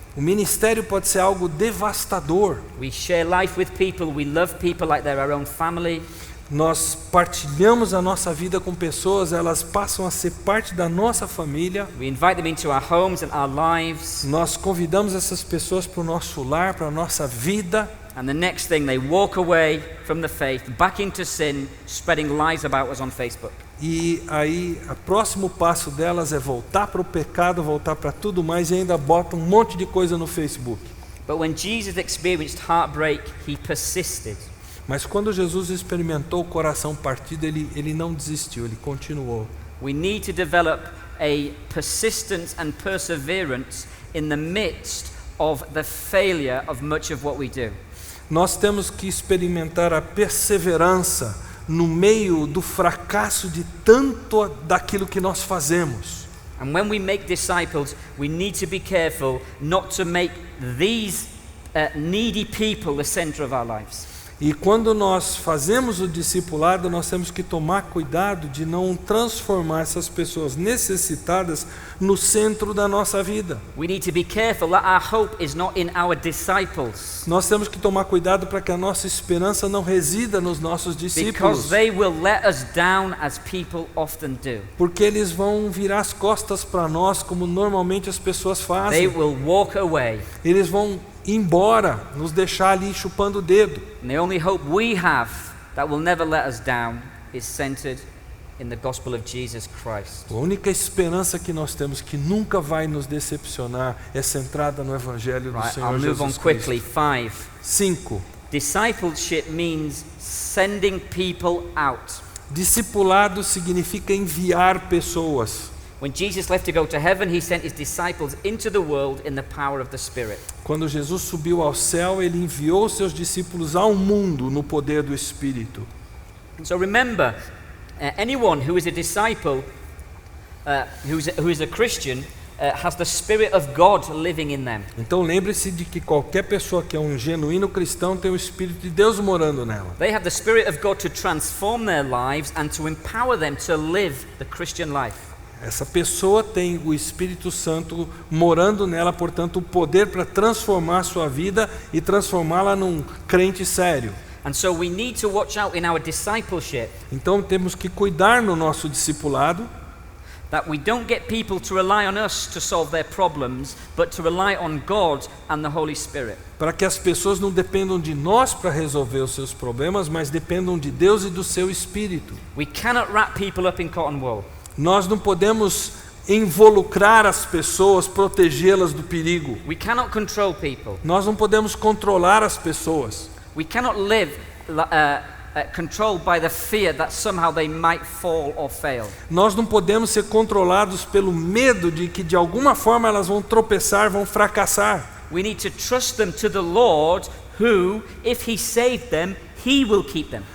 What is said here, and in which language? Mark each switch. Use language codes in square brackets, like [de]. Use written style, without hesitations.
[pt] O ministério pode ser algo devastador. [en] We share life with people, we love people like they're our own family. [pt] Nós partilhamos a nossa vida com pessoas, elas passam a ser parte da nossa família. [en] We invite them into our homes and our lives. [pt] Nós convidamos essas pessoas para o nosso lar, para a nossa vida. [en] And the next thing, they walk away from the faith, back into sin, spreading lies about us on Facebook. [pt] E aí, o próximo passo delas é voltar para o pecado, voltar para tudo mais e ainda bota um monte de coisa no Facebook. [en] But when Jesus experienced heartbreak, he persisted. [pt] Mas quando Jesus experimentou o coração partido, ele não desistiu, ele continuou. [en] We need to develop a persistence and perseverance in the midst of the failure of much of what we do. [pt] Nós temos que experimentar a perseverança no meio do fracasso de tanto daquilo que nós fazemos. [en] And when we make disciples, we need to be careful not to make these needy people the center of our lives. [pt] E quando nós fazemos o discipulado, nós temos que tomar cuidado de não transformar essas pessoas necessitadas no centro da nossa vida. [en] We need to be careful that our hope is not in our disciples, [pt] Nós temos que tomar cuidado para que a nossa esperança não resida nos nossos discípulos, [en] because they will let us down as people often do. [pt] porque eles vão virar as costas para nós como normalmente as pessoas [en] They [pt] fazem. [en] will walk away. [pt] Eles vão embora, nos deixar ali chupando o dedo. [en] And the only hope we have that will never let us down is centered in the gospel of Jesus Christ. [pt] A única esperança que nós temos, que nunca vai nos decepcionar, é centrada no Evangelho do [en] Right, [pt] Senhor [en] I'll move on [pt] Jesus [en] quickly. [pt] Cristo. [en] 5. [pt] 5. [en] Discipleship means sending people out. [pt] Discipulado significa enviar pessoas. [en] When Jesus left to go to heaven, he sent his disciples into the world in the power of the Spirit. [pt] Quando Jesus subiu ao céu, ele enviou seus discípulos ao mundo no poder do Espírito. [en] So remember, anyone who is a disciple, who is a Christian, has the Spirit of God living in them. [pt] Então lembre-se de que qualquer pessoa que é um genuíno cristão tem o Espírito de Deus morando nela. [en] They have the Spirit of God to transform their lives and to empower them to live the Christian life. [pt] Essa pessoa tem o Espírito Santo morando nela, portanto, o poder para transformar a sua vida e transformá-la num crente sério. [en] And so we need to watch out in our discipleship [pt] Então temos que cuidar no nosso discipulado, [en] that we don't get people to rely on us to solve their problems, but to rely on God and the Holy Spirit. [pt] para que as pessoas não dependam de nós para resolver os seus problemas, mas dependam de Deus e do seu Espírito. [en] We cannot wrap people up in cotton wool. [pt] Nós não podemos involucrar as pessoas, protegê-las do perigo. [en] We cannot control people. [pt] Nós não podemos controlar as pessoas. [en] We cannot live controlled by the fear that somehow they might fall or fail. [pt] Nós não podemos ser controlados pelo medo de que de alguma forma elas vão tropeçar, vão fracassar. [en] We need to trust them to the Lord, who, if He saved them, He will keep them.